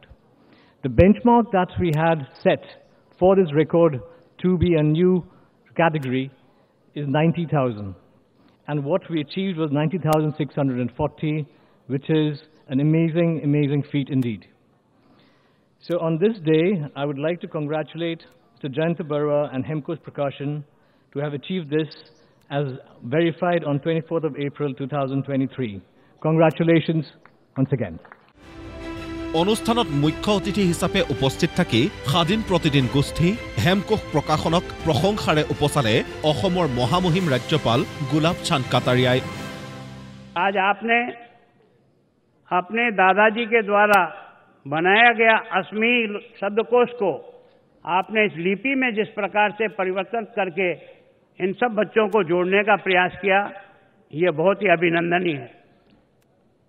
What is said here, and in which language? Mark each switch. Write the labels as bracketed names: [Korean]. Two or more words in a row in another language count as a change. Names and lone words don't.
[English] The benchmark that we had set for this record to be a new category is 90,000, and what we achieved was 90,640, which is an amazing feat indeed. So on this day, I would like to congratulate Mr. Jayanta Barua and Hemkos Prakashan to have achieved this as verified on 24th of April 2023. Congratulations once again. [Assamese] অনুষ্ঠানত মুখ্য অতিথি হিচাপে উপস্থিত থাকি স্বাধীন প্ৰতিদিন গোষ্ঠী হেমকোষ প্ৰকাশনক প্ৰশংসাৰে উপচালে অসমৰ মহামহিম ৰাজ্যপাল গুলাব চান্দ কাটাৰিয়াই। [Hindi] आज आपने अपने दादाजी के द्वारा बनाया गया असमी शब्दकोश को आपने इस लिपि में जिस प्रकार से परिवर्तन करके इन सब बच्चों को जोड़ने का प्रयास किया, ये बहुत ही अभिनंदनीय है।